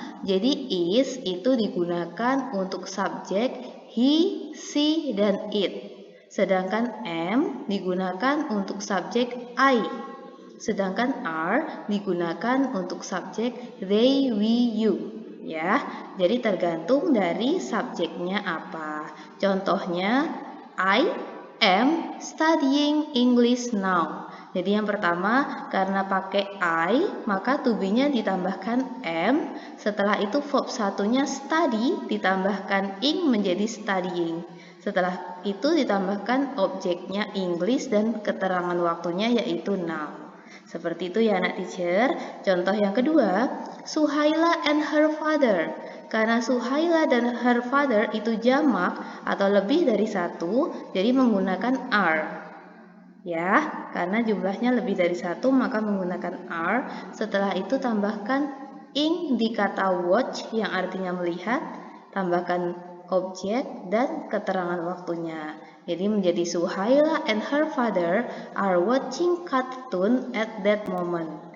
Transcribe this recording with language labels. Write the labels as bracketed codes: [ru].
[id] Jadi is itu digunakan untuk subjek he, she, dan it. Sedangkan am digunakan untuk subjek I. Sedangkan are digunakan untuk subjek they, we, you. Ya, jadi tergantung dari subjeknya apa. Contohnya, [en] I am studying English now. [id] Jadi yang pertama, karena pakai I, maka to be-nya ditambahkan am. Setelah itu verb satunya study ditambahkan ing menjadi studying. Setelah itu ditambahkan objeknya English dan keterangan waktunya yaitu now. Seperti itu ya anak teacher. Contoh yang kedua, [en] Suhaila and her father. [id] Karena Suhaila dan [en] her father [id] itu jamak atau lebih dari satu, jadi menggunakan are. Ya, karena jumlahnya lebih dari satu maka menggunakan are. Setelah itu tambahkan ing di kata watch yang artinya melihat, tambahkan objek dan keterangan waktunya. Jadi menjadi [en] Suhaila and her father are watching cartoon at that moment.